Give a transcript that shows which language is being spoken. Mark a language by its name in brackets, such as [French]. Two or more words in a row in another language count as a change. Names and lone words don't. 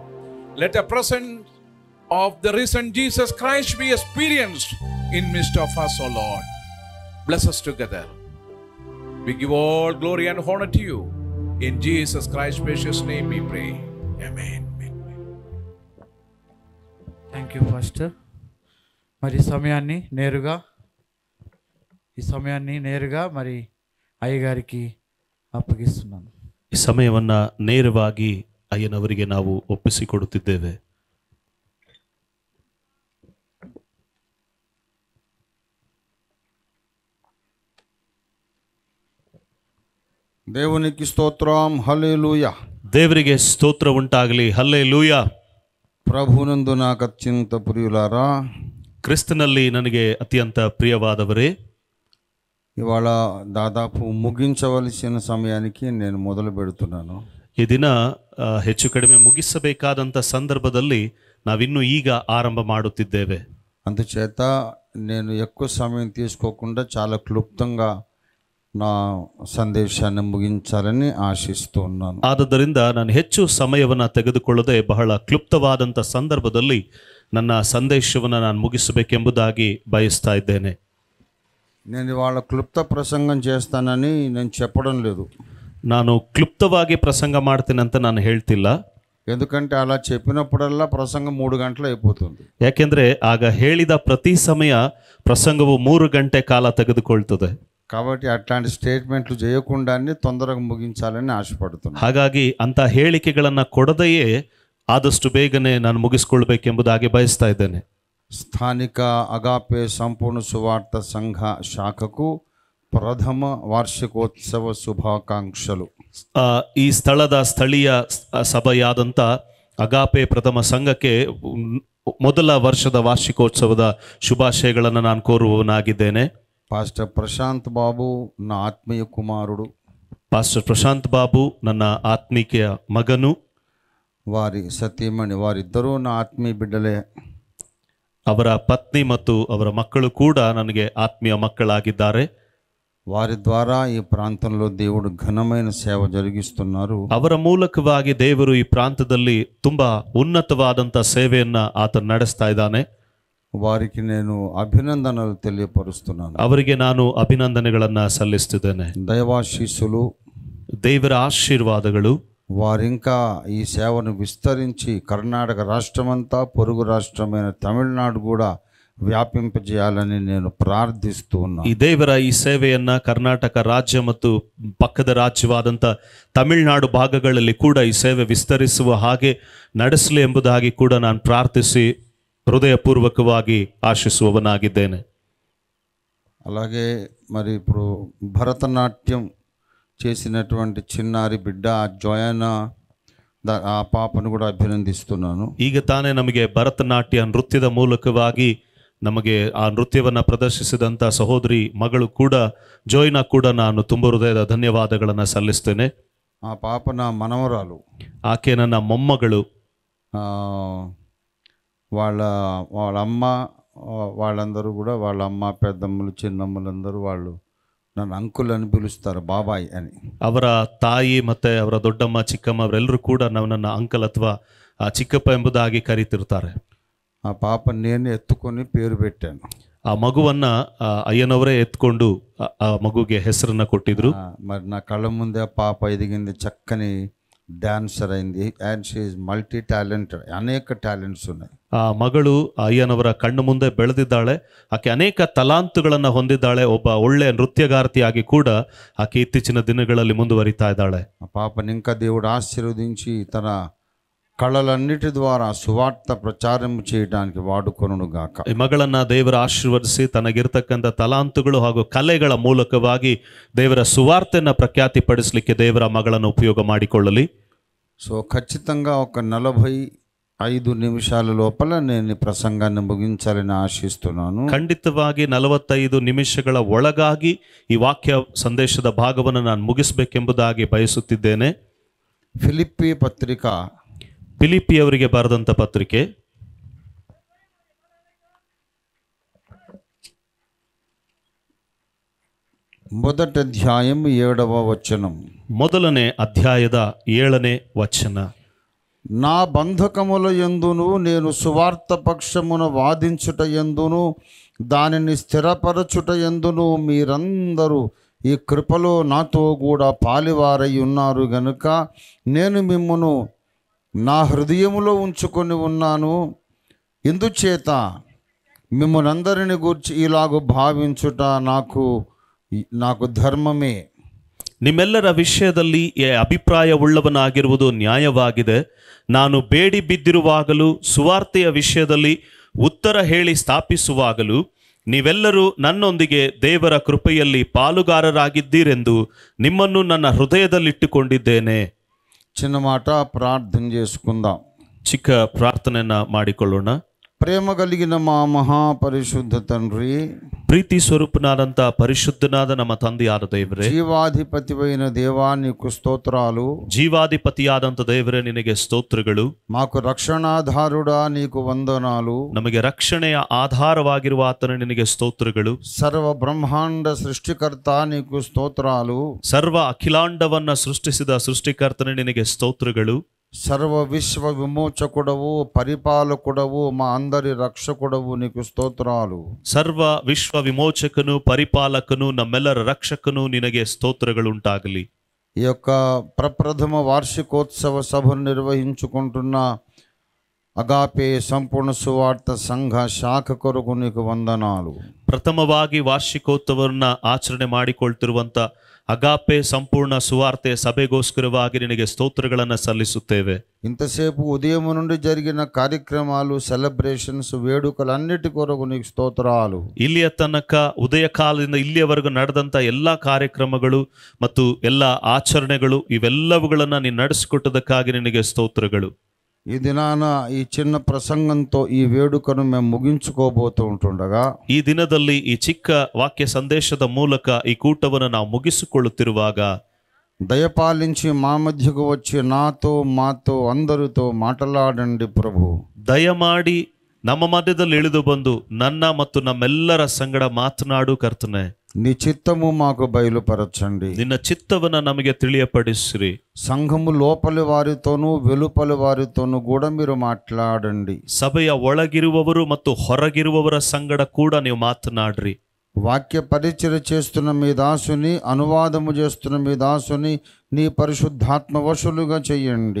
[English] Let the presence of the risen Jesus Christ be experienced in midst of us, O Lord. Bless us together. We give all glory and honor to you. In Jesus Christ's precious name we pray. Amen. thank you pastor. [Telugu] మరి ఈ సమయాన్ని నేరుగా మరి అయ్యగారికి అప్పగిస్తున్నాను. [Kannada] ಈ ಸಮಯವನ್ನು ನೇರವಾಗಿ ಅಯ್ಯನವರಿಗೆ ನಾವು ಒಪ್ಪಿಸಿಕೊಡುತ್ತಿದ್ದೇವೆ. [Telugu] దేవునికి స్తోత్రం. హల్లెలూయా. [Kannada] ದೇವರಿಗೆ ಸ್ತೋತ್ರ ಉಂಟಾಗಲಿ. ಹಲ್ಲೆಲೂಯಾ. [Telugu] ప్రభునందు నాకు అత్యంత ప్రియులారా, [Kannada] ಕ್ರಿಸ್ತನಲ್ಲಿ ನನಗೆ ಅತ್ಯಂತ ಪ್ರಿಯವಾದವರೇ, [Telugu] ఇవాళ దాదాపు ముగించవలసిన సమయానికి నేను మొదలు పెడుతున్నాను. [Kannada] ಈ ದಿನ ಹೆಚ್ಚು ಕಡಿಮೆ ಮುಗಿಸಬೇಕಾದಂಥ ಸಂದರ್ಭದಲ್ಲಿ ನಾವಿನ್ನೂ ಈಗ ಆರಂಭ ಮಾಡುತ್ತಿದ್ದೇವೆ. [Telugu] అందుచేత నేను ఎక్కువ సమయం తీసుకోకుండా చాలా క్లుప్తంగా నా సందేశాన్ని ముగించాలని ఆశిస్తూ ఉన్నాను. [Kannada] ಆದುದರಿಂದ ನಾನು ಹೆಚ್ಚು ಸಮಯವನ್ನು ತೆಗೆದುಕೊಳ್ಳದೆ ಬಹಳ ಕ್ಲುಪ್ತವಾದಂಥ ಸಂದರ್ಭದಲ್ಲಿ ನನ್ನ ಸಂದೇಶವನ್ನು ನಾನು ಮುಗಿಸಬೇಕೆಂಬುದಾಗಿ ಬಯಸ್ತಾ ಇದ್ದೇನೆ. [Telugu] నేను ఇవాళ క్లుప్త ప్రసంగం చేస్తానని నేను చెప్పడం లేదు. [Kannada] ನಾನು ಕ್ಲುಪ್ತವಾಗಿ ಪ್ರಸಂಗ ಮಾಡ್ತೇನೆ ಅಂತ ನಾನು ಹೇಳ್ತಿಲ್ಲ. [Telugu] ఎందుకంటే అలా చెప్పినప్పుడల్లా ప్రసంగం 3 గంటలు అయిపోతుంది. [Kannada] ಯಾಕೆಂದರೆ ಆಗ ಹೇಳಿದ ಪ್ರತಿ ಸಮಯ ಪ್ರಸಂಗವು 3 ಗಂಟೆ ಕಾಲ ತೆಗೆದುಕೊಳ್ತದೆ. [Telugu] కాబట్టి అట్లాంటి స్టేట్మెంట్లు చేయకుండానే తొందరగా ముగించాలని ఆశపడుతున్నాను. [Kannada] ಹಾಗಾಗಿ ಅಂಥ ಹೇಳಿಕೆಗಳನ್ನು ಕೊಡದೆಯೇ ಆದಷ್ಟು ಬೇಗನೆ ನಾನು ಮುಗಿಸ್ಕೊಳ್ಬೇಕೆಂಬುದಾಗಿ ಬಯಸ್ತಾ ಇದ್ದೇನೆ. [Telugu] స్థానిక అగాపే సంపూర్ణ సువార్త సంఘ శాఖకు ప్రథమ వార్షికోత్సవ శుభాకాంక్షలు. [Kannada] ಈ ಸ್ಥಳದ ಸ್ಥಳೀಯ ಸಭೆಯಾದಂಥ ಅಗಾಪೆ ಪ್ರಥಮ ಸಂಘಕ್ಕೆ ಮೊದಲ ವರ್ಷದ ವಾರ್ಷಿಕೋತ್ಸವದ ಶುಭಾಶಯಗಳನ್ನು ನಾನು ಕೋರುವವನಾಗಿದ್ದೇನೆ. [Telugu] పాస్టర్ ప్రశాంత్ బాబు నా ఆత్మీయ కుమారుడు. [Kannada] ಪಾಸ್ಟರ್ ಪ್ರಶಾಂತ್ ಬಾಬು ನನ್ನ ಆತ್ಮೀಯ ಮಗನು. [Telugu] వారి సతీమణి, వారిద్దరూ నా ఆత్మీయ బిడ్డలే. [Kannada] ಅವರ ಪತ್ನಿ ಮತ್ತು ಅವರ ಮಕ್ಕಳು ಕೂಡ ನನಗೆ ಆತ್ಮೀಯ ಮಕ್ಕಳಾಗಿದ್ದಾರೆ. [Telugu] వారి ద్వారా ఈ ప్రాంతంలో దేవుడు ఘనమైన సేవ జరిగిస్తున్నారు. [Kannada] ಅವರ ಮೂಲಕವಾಗಿ ದೇವರು ಈ ಪ್ರಾಂತದಲ್ಲಿ ತುಂಬಾ ಉನ್ನತವಾದಂಥ ಸೇವೆಯನ್ನ ಆತ ನಡೆಸ್ತಾ ಇದ್ದಾನೆ. [Telugu] వారికి నేను అభినందనలు తెలియపరుస్తున్నాను. [Kannada] ಅವರಿಗೆ ನಾನು ಅಭಿನಂದನೆಗಳನ್ನು ಸಲ್ಲಿಸುತ್ತಿದ್ದೇನೆ. [Telugu] దైవాశీస్సులు, [Kannada] ದೇವರ ಆಶೀರ್ವಾದಗಳು [Telugu] వారింకా ఈ సేవను విస్తరించి కర్ణాటక రాష్ట్రమంతా, పొరుగు రాష్ట్రమైన తమిళనాడు కూడా ವ್ಯಾಪಿಂಪಜೇಯಾలని నేను ಪ್ರಾರ್ಥಿಸ್ತು ఉన్నాను. [Kannada] ಈ ದೇವರ ಈ ಸೇವೆಯನ್ನ ಕರ್ನಾಟಕ ರಾಜ್ಯ ಮತ್ತು ಪಕ್ಕದ ರಾಜ್ಯವಾದಂಥ ತಮಿಳುನಾಡು ಭಾಗಗಳಲ್ಲಿ ಕೂಡ ಈ ಸೇವೆ ವಿಸ್ತರಿಸುವ ಹಾಗೆ ನಡೆಸಲಿ ಎಂಬುದಾಗಿ ಕೂಡ ನಾನು ಪ್ರಾರ್ಥಿಸಿ ಹೃದಯಪೂರ್ವಕವಾಗಿ ಆಶಿಸುವವನಾಗಿದ್ದೇನೆ. [Telugu] అలాగే మరి ఇప్పుడు భరతనాట్యం చేసినటువంటి చిన్నారి బిడ్డ జోయానా, ఆ పాపను కూడా అభినందిస్తున్నాను. [Kannada] ಈಗ ತಾನೇ ನಮಗೆ ಭರತನಾಟ್ಯ ನೃತ್ಯದ ಮೂಲಕವಾಗಿ ನಮಗೆ ಆ ನೃತ್ಯವನ್ನು ಪ್ರದರ್ಶಿಸಿದಂಥ ಸಹೋದರಿ ಮಗಳು ಕೂಡ ಜೋಯ್ನಾ ಕೂಡ ನಾನು ತುಂಬ ಹೃದಯದ ಧನ್ಯವಾದಗಳನ್ನು ಸಲ್ಲಿಸ್ತೇನೆ. [Telugu] ఆ పాప నా మనవరాలు. [Kannada] ಆಕೆ ನನ್ನ ಮೊಮ್ಮಗಳು. [Telugu] వాళ్ళ అమ్మ వాళ్ళందరూ కూడా, వాళ్ళ అమ్మ పెద్దమ్మలు చిన్నమ్మలు అందరూ వాళ్ళు నన్ను అంకుల్ అని పిలుస్తారు, బాబాయ్ అని. [Kannada] ಅವರ ತಾಯಿ ಮತ್ತು ಅವರ ದೊಡ್ಡಮ್ಮ ಚಿಕ್ಕಮ್ಮ ಅವರೆಲ್ಲರೂ ಕೂಡ ನನ್ನನ್ನು ಅಂಕಲ್ ಅಥವಾ ಚಿಕ್ಕಪ್ಪ ಎಂಬುದಾಗಿ ಕರೀತಿರ್ತಾರೆ. [Telugu] ఆ పాప నేను ఎత్తుకొని పేరు పెట్టాను. [Kannada] ಆ ಮಗುವನ್ನ ಅಯ್ಯನವರೇ ಎತ್ಕೊಂಡು ಆ ಮಗುಗೆ ಹೆಸರನ್ನ ಕೊಟ್ಟಿದ್ರು. [Telugu] మరి నా కళ్ళ ముందే ఆ పాప ఎదిగింది, చక్కని డాన్సర్ అయింది. [English] and she is multi talented, [Telugu] అనేక టాలెంట్స్ ఉన్నాయి. [Kannada] ಆ ಮಗಳು ಅಯ್ಯನವರ ಕಣ್ಣು ಮುಂದೆ ಬೆಳೆದಿದ್ದಾಳೆ. ಆಕೆ ಅನೇಕ ತಲಾಂತುಗಳನ್ನು ಹೊಂದಿದ್ದಾಳೆ. ಒಬ್ಬ ಒಳ್ಳೆಯ ನೃತ್ಯಗಾರ್ತಿಯಾಗಿ ಕೂಡ ಆಕೆ ಇತ್ತೀಚಿನ ದಿನಗಳಲ್ಲಿ ಮುಂದುವರಿತಾ ಇದ್ದಾಳೆ. [Telugu] ఆ పాపని ఇంకా దేవుడు ఆశీర్వదించి తన కళలన్నిటి ద్వారా సువార్త ప్రచారం చేయడానికి వాడుకొనును గాక. [Kannada] ಈ ಮಗಳನ್ನ ದೇವರ ಆಶೀರ್ವದಿಸಿ ತನಗಿರ್ತಕ್ಕಂಥ ತಲಾಂತುಗಳು ಹಾಗೂ ಕಲೆಗಳ ಮೂಲಕವಾಗಿ ದೇವರ ಸುವಾರ್ತೆಯನ್ನು ಪ್ರಖ್ಯಾತಿಪಡಿಸಲಿಕ್ಕೆ ದೇವರ ಮಗಳನ್ನು ಉಪಯೋಗ ಮಾಡಿಕೊಳ್ಳಲಿ. [Telugu] సో ఖచ్చితంగా ఒక 45 నిమిషాల లోపల నేను ప్రసంగాన్ని ముగించాలని ఆశిస్తున్నాను. [Kannada] ಖಂಡಿತವಾಗಿ 45 ನಿಮಿಷಗಳ ಒಳಗಾಗಿ ಈ ವಾಕ್ಯ ಸಂದೇಶದ ಭಾಗವನ್ನು ನಾನು ಮುಗಿಸಬೇಕೆಂಬುದಾಗಿ ಬಯಸುತ್ತಿದ್ದೇನೆ. ಫಿಲಿಪ್ಪಿ ಪತ್ರಿಕ, ಫಿಲಿಪ್ಪಿಯವರಿಗೆ ಬರೆದಂಥ ಪತ್ರಿಕೆ [Telugu] 1వ అధ్యాయం 7వ వచనం. [Kannada] ಮೊದಲನೇ ಅಧ್ಯಾಯದ 7ನೇ ವಚನ. [Telugu] నా బంధకముల యందును నేను సువార్త పక్షమున వాదించుట యందును దానిని స్థిరపరచుట యందును మీరందరూ ఈ కృపలో నాతో కూడా పాలివారై ఉన్నారు గనుక నేను మిమ్మును నా హృదయములో ఉంచుకొని ఉన్నాను. ఇందుచేత మిమ్మల్నందరిని గూర్చి ఇలాగూ భావించుట నాకు ಧರ್ಮವೇ. [Kannada] ನಿಮ್ಮೆಲ್ಲರ ವಿಷಯದಲ್ಲಿ ಅಭಿಪ್ರಾಯವುಳ್ಳವನಾಗಿರುವುದು ನ್ಯಾಯವಾಗಿದೆ. ನಾನು ಬೇಡಿ ಬಿದ್ದಿರುವಾಗಲೂ ಸುವಾರ್ತೆಯ ವಿಷಯದಲ್ಲಿ ಉತ್ತರ ಹೇಳಿ ಸ್ಥಾಪಿಸುವಾಗಲೂ ನೀವೆಲ್ಲರೂ ನನ್ನೊಂದಿಗೆ ದೇವರ ಕೃಪೆಯಲ್ಲಿ ಪಾಲುಗಾರರಾಗಿದ್ದೀರೆಂದು ನಿಮ್ಮನ್ನು ನನ್ನ ಹೃದಯದಲ್ಲಿಟ್ಟುಕೊಂಡಿದ್ದೇನೆ. [Telugu] చిన్న మాట ప్రార్థన చేసుకుందాం. [Kannada] ಚಿಕ್ಕ ಪ್ರಾರ್ಥನೆಯನ್ನ ಮಾಡಿಕೊಳ್ಳೋಣ. [Telugu] ప్రేమ కలిగిన మా మహాపరిశుద్ధ తండ్రి, [Kannada] ಪ್ರೀತಿ ಸ್ವರೂಪನಾದಂಥ ಪರಿಶುದ್ಧನಾದ ನಮ್ಮ ತಂದೆಯಾದ ದೇವರೇ, [Telugu] జీవాధిపతివైన దేవా నీకు స్తోత్రాలు. [Kannada] ಜೀವಾಧಿಪತಿಯಾದಂಥ ದೇವರೇ ನಿನಗೆ ಸ್ತೋತ್ರಗಳು. [Telugu] మాకు రక్షణాధారుడా నీకు వందనాలు. [Kannada] ನಮಗೆ ರಕ್ಷಣೆಯ ಆಧಾರವಾಗಿರುವ ಆತನ ನಿನಗೆ ಸ್ತೋತ್ರಗಳು. [Telugu] సర్వ బ్రహ్మాండ సృష్టికర్త నీకు స్తోత్రాలు. [Kannada] ಸರ್ವ ಅಖಿಲಾಂಡವನ್ನ ಸೃಷ್ಟಿಸಿದ ಸೃಷ್ಟಿಕರ್ತನ ನಿನಗೆ ಸ್ತೋತ್ರಗಳು. [Telugu] సర్వ విశ్వ విమోచకుడవు, పరిపాలకుడవు, మా అందరి రక్షకుడవు నీకు స్తోత్రాలు. [Kannada] ಸರ್ವ ವಿಶ್ವ ವಿಮೋಚಕನು, ಪರಿಪಾಲಕನು, ನಮ್ಮೆಲ್ಲರ ರಕ್ಷಕನು ನಿನಗೆ ಸ್ತೋತ್ರಗಳುಂಟಾಗಲಿ. [Telugu] ఈ యొక్క ప్రప్రథమ వార్షికోత్సవ సభను నిర్వహించుకుంటున్న అగాపే సంపూర్ణ సువార్త సంఘ శాఖ కొరకు నీకు వందనాలు. [Kannada] ಪ್ರಥಮವಾಗಿ ವಾರ್ಷಿಕೋತ್ಸವವನ್ನ ಆಚರಣೆ ಮಾಡಿಕೊಳ್ತಿರುವಂತ ಅಗಾಪೆ ಸಂಪೂರ್ಣ ಸುವಾರ್ತೆ ಸಭೆಗೋಸ್ಕರವಾಗಿ ನಿನಗೆ ಸ್ತೋತ್ರಗಳನ್ನು ಸಲ್ಲಿಸುತ್ತೇವೆ. [Telugu] ఇంతసేపు ఉదయం నుండి జరిగిన కార్యక్రమాలు, సెలబ్రేషన్స్, వేడుకలన్నిటి కొరకు నీకు స్తోత్రాలు. [Kannada] ಇಲ್ಲಿಯ ತನಕ ಉದಯ ಕಾಲದಿಂದ ಇಲ್ಲಿಯವರೆಗೂ ನಡೆದಂತ ಎಲ್ಲಾ ಕಾರ್ಯಕ್ರಮಗಳು ಮತ್ತು ಎಲ್ಲ ಆಚರಣೆಗಳು ಇವೆಲ್ಲವುಗಳನ್ನ ನೀನು ನಡೆಸಿಕೊಟ್ಟದಕ್ಕಾಗಿ ನಿನಗೆ ಸ್ತೋತ್ರಗಳು. [Telugu] ఈ దినాన ఈ చిన్న ప్రసంగంతో ఈ వేడుకను మేము ముగించుకోబోతూ ఉంటుండగా, [Kannada] ಈ ದಿನದಲ್ಲಿ ಈ ಚಿಕ್ಕ ವಾಕ್ಯ ಸಂದೇಶದ ಮೂಲಕ ಈ ಕೂಟವನ್ನು ನಾವು ಮುಗಿಸಿಕೊಳ್ಳುತ್ತಿರುವಾಗ [Telugu] దయపాలించి మా మధ్యకు వచ్చి నాతో మాతో అందరితో మాట్లాడండి ప్రభు. [Kannada] ದಯಮಾಡಿ ನಮ್ಮ ಮಧ್ಯದಲ್ಲಿ ಇಳಿದು ಬಂದು ನನ್ನ ಮತ್ತು ನಮ್ಮೆಲ್ಲರ ಸಂಗಡ ಮಾತನಾಡು ಕರ್ತನೆ. [Telugu] నీ చిత్తము మాకు బయలుపరచండి. [Kannada] ನಿನ್ನ ಚಿತ್ತವನ್ನ ನಮಗೆ ತಿಳಿಯಪಡಿಸಿರಿ. [Telugu] సంఘము లోపలి వారితోనూ వెలుపలి వారితోనూ కూడా మీరు మాట్లాడండి. [Kannada] ಸಭೆಯ ಒಳಗಿರುವವರು ಮತ್ತು ಹೊರಗಿರುವವರ ಸಂಗಡ ಕೂಡ ನೀವು ಮಾತನಾಡ್ರಿ. [Telugu] వాక్య పరిచర్య చేస్తున్న మీ దాసుని, అనువాదము చేస్తున్న మీ దాసుని నీ పరిశుద్ధాత్మ వశులుగా చెయ్యండి.